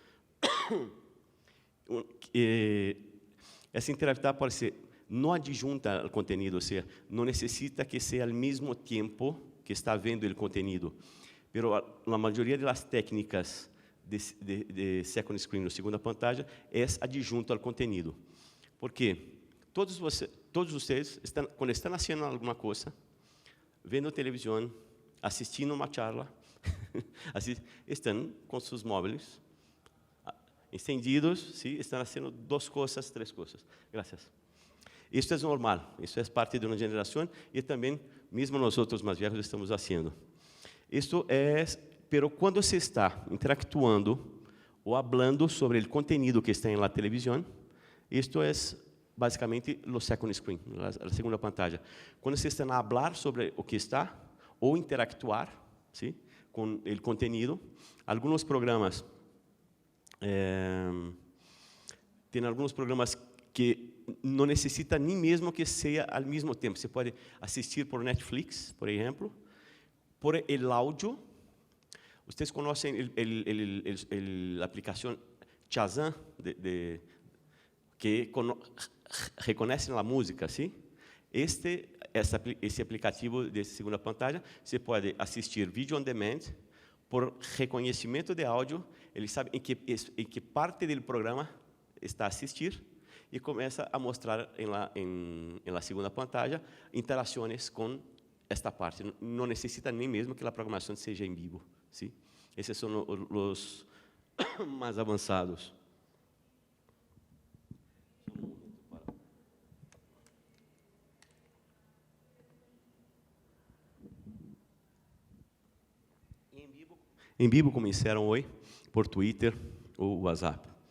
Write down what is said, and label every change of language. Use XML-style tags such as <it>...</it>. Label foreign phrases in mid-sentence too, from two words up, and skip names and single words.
<pt>Essa interatividade pode ser não adjunta ao conteúdo, ou seja, não necessita que seja ao mesmo tempo que está vendo o conteúdo. Mas a maioria das técnicas de</pt> <en>second screen,</en> <pt>ou</pt> <es>segunda pantalla,</es> <pt>é adjunto ao conteúdo. Porque todos vocês, quando estão fazendo alguma coisa, vendo televisão, assistindo uma charla, estão com seus móveis encendidos, ¿sí? Estão fazendo 2 coisas, 3 coisas. Graças. Isso é normal, isso é parte de uma geração e também, mesmo nós outros mais velhos, estamos fazendo. Isto é, pero quando se está interactuando ou falando sobre o conteúdo que está na televisão, isto é basicamente o</pt> <en>second screen,</en> <es>a segunda pantalla.</es> <pt>Quando se está a falar sobre o que está ou interactuar, ¿sí? Com o conteúdo, alguns programas tem alguns programas que não necessita nem mesmo que seja ao mesmo tempo. Você pode assistir por Netflix, por exemplo,</pt> <es>por el áudio.</es> <pt>Vocês conhecem a aplicação Shazam, que reconhece a música, sim? Esse aplicativo de</pt> <es>segunda pantalla,</es> <pt>você pode assistir vídeo</pt> <en>on demand,</en> <pt>por reconhecimento de áudio, ele sabe em que parte do programa está a assistir e começa a mostrar em</pt> <es>la segunda pantalla</es> <pt>interações com esta parte. Não necessita nem mesmo que a programação seja em vivo. ¿Sí? Esses são os mais avançados. Em vivo começaram hoje por Twitter ou WhatsApp.</pt>